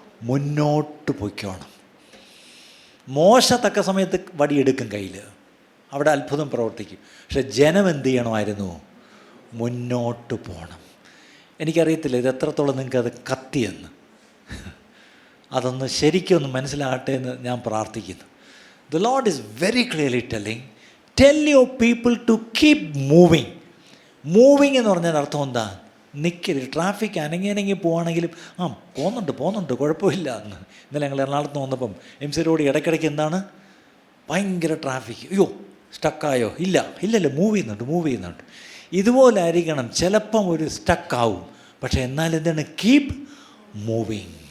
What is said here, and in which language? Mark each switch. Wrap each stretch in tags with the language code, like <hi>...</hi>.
<ml>മുന്നോട്ട് പൊയ്ക്കോണം. മോശ തക്ക സമയത്ത് വടിയെടുക്കും കയ്യിൽ, അവിടെ അത്ഭുതം പ്രവർത്തിക്കും. പക്ഷെ ജനം എന്ത് ചെയ്യണമായിരുന്നു? മുന്നോട്ട് പോകണം. എനിക്കറിയത്തില്ല ഇത് എത്രത്തോളം നിങ്ങൾക്കത് കത്തിയെന്ന്, അതൊന്ന് ശരിക്കൊന്ന് മനസ്സിലാകട്ടെ എന്ന് ഞാൻ പ്രാർത്ഥിക്കുന്നു.</ml> <en>The Lord is very clearly telling, tell your people to keep moving.</en> <ml>Moving എന്ന് പറഞ്ഞാൽ അർത്ഥം എന്താ? നിൽക്കരുത്. ട്രാഫിക് അനങ്ങി പോവുകയാണെങ്കിലും പോകുന്നുണ്ട് കുഴപ്പമില്ല എന്ന്. ഇന്നലെ ഞങ്ങൾ എറണാകുളത്ത് വന്നപ്പം MC റോഡ് ഇടയ്ക്കിടയ്ക്ക് എന്താണ് ഭയങ്കര ട്രാഫിക്. അയ്യോ സ്റ്റക്കായോ? ഇല്ലല്ലോ മൂവ് ചെയ്യുന്നുണ്ട്. ഇതുപോലെ ആയിരിക്കണം. ചിലപ്പം ഒരു സ്റ്റക്കാവും, പക്ഷേ എന്നാൽ എന്താണ്?</ml> <en>Keep moving.</en>